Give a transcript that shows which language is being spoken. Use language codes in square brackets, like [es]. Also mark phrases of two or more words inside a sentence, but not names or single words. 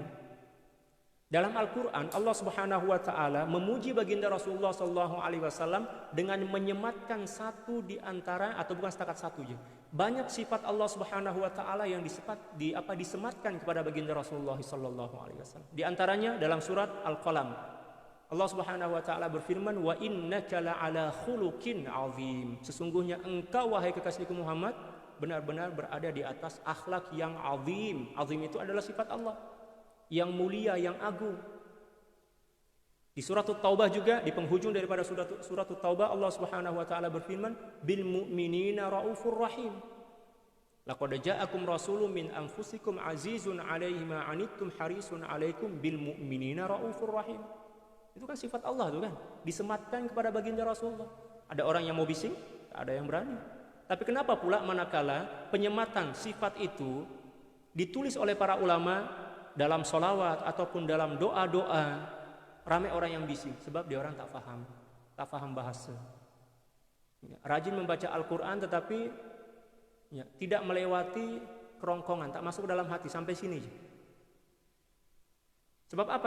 [ms] Dalam Al-Quran, Allah [ar] سبحانه وتعالى [ms] memuji baginda Rasulullah [ar] صلى الله عليه وسلم [ms] dengan menyematkan satu di antara, atau bukan setakat satu je. Banyak sifat Allah [ar] سبحانه وتعالى [ms] yang disematkan kepada baginda Rasulullah [ar] صلى الله عليه وسلم. [ms] Di antaranya dalam surat Al-Qalam, Allah [ar] سبحانه وتعالى [ms] berfirman, [ar] وإنك لعلى خلق عظيم. [ms] Sesungguhnya engkau wahai kekasihku Muhammad benar-benar berada di atas akhlak yang azim. Azim itu adalah sifat Allah yang mulia, yang agung. Di surat Taubah juga, di penghujung daripada surat Taubah, Allah [ar] سبحانه وتعالى [ms] berfirman, [ar] بالمؤمنين رءوف رحيم. لقد جاءكم رسول من أنفسكم عزيز عليه ما عنتم حريص عليكم بالمؤمنين رءوف رحيم. [ms] Itu kan sifat Allah tuh kan, disematkan kepada baginda Rasulullah. Ada orang yang mau bising, tak ada yang berani. Tapi kenapa pula manakala penyematan sifat itu ditulis oleh para ulama dalam sholawat ataupun dalam doa-doa, ramai orang yang bising sebab dia orang tak faham bahasa. Rajin membaca Al-Quran tetapi tidak melewati kerongkongan, tak masuk dalam hati sampai sini. Sebab apa?